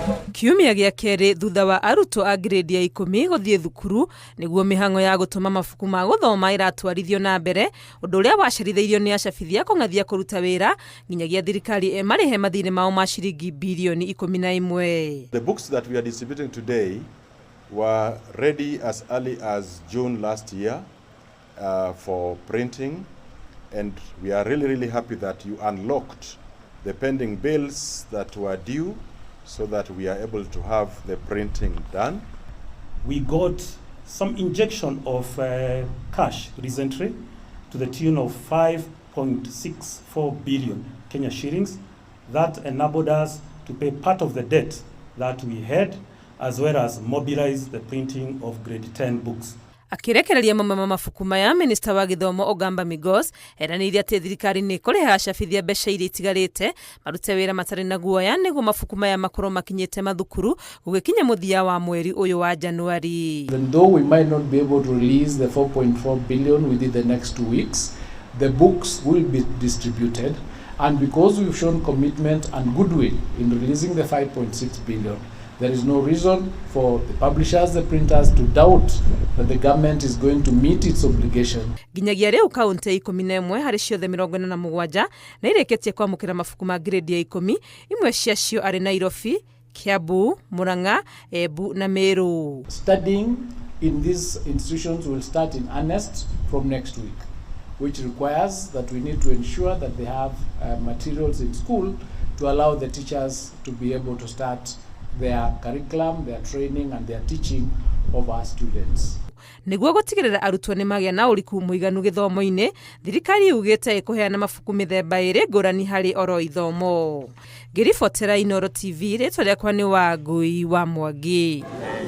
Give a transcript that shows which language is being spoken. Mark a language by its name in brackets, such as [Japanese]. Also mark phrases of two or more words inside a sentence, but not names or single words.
[Kikuyu] Kiumia gĩa kerĩ thutha wa arutwo a grade ya 10 gũthiĩ thukuru nĩguo mĩhang'o ya gũtũma mabuku ma gũthoma iratwarithio na mbere, ũndũ ũrĩa wacerithĩirio nĩ acabithia kũng'athia kũruta wĩra nginyagia thirikari marĩhe mathirĩ mao ma ciringi bilioni 11. [English] The books that we are distributing today were ready as early as June last year for printing, and we are really happy that you unlocked the pending bills that were due so that we are able to have the printing done. We got some injection of cash recently to the tune of 5.64 billion Kenya shillings. That enabled us to pay part of the debt that we had, as well as mobilize the printing of grade 10 books. [Kikuyu] Akirekereria mabuku maya, Minister wa Gĩthomo Ogamba eranĩire atĩ thirikari nĩ kũrĩha acabithia mbeca iria itigarĩte marute wĩra matarĩ na guoya nĩguo mabuku maya makorwo makinyĩte mathukuru gũgĩkinya mũthia wa mweri ũyũ wa Januari. [English] Even though we might not be able to release the 4.4 billion within the next 2 weeks, the books will be distributed, and because we've shown commitment and goodwill in releasing the 5.6 billion, there is no reason for the publishers, the printers to doubt that the government is going to meet its obligation. [Kikuyu] Ginyagia rĩu kaunti 11 harĩ ciothe 47 na ireketie kwamũkĩra mabuku ma grade ya 10, imwe ciacio arĩ Nairobi, Kiambu, Murang'a, Embu na Meru. [English] Studying in these institutions will start in earnest from next week, which requires that we need to ensure that they have materials in school to allow the teachers to be able to start their curriculum, their training and their teaching of our students. [Kikuyu] Nĩguo gũtigĩrĩra arutwo nĩ magĩa na ũriku mũiganu gĩthomo-inĩ, thirikari yugĩte ĩkũheana mabuku mĩthemba ĩrĩ ngũrani harĩ oro ithomo. Ngĩribotera Inooro TV, rĩtwa rĩakwa nĩ Wangui wa Mwangi.